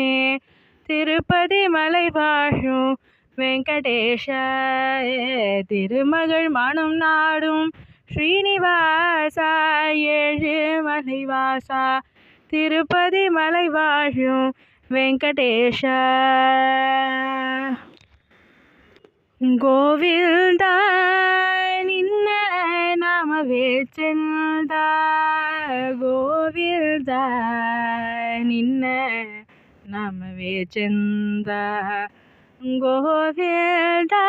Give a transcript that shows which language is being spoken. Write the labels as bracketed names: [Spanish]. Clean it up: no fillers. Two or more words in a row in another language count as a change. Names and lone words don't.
[Tamil] திருப்பதி மலை வாழும் வெங்கடேஷா, திருமகள் மனம் நாடும் ஸ்ரீனிவாசா, ஏழு மலைவாசா, திருப்பதி மலை வாழும் வெங்கடேஷா. [Kannada] ಗೋವಿಂದ ನಿನ್ನ ನಾಮವೇ ಚಂದ, ಗೋವಿಂದ ನಿನ್ನ ನಾಮವೇ ಚಂದ, ಗೋವಿಂದ.